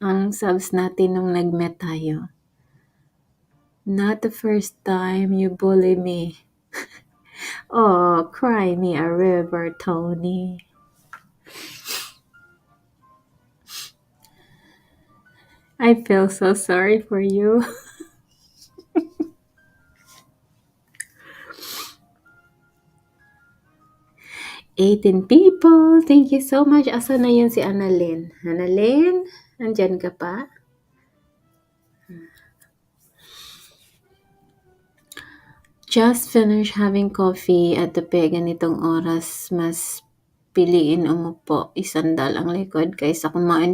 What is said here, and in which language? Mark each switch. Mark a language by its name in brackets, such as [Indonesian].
[Filipino] Ang subs natin nung nag-met tayo. [English] Not the first time you bully me. Oh, cry me a river, Tony. I feel so sorry for you. [Filipino] 18 people. [English] Thank you so much. [Filipino] Asa na yun si Annalyn? Annalyn? Nandyan ka pa? [English] Just finished having coffee at the [Filipino] ganitong oras. Mas piliin umupo. Isandal ang likod kaysa kumain.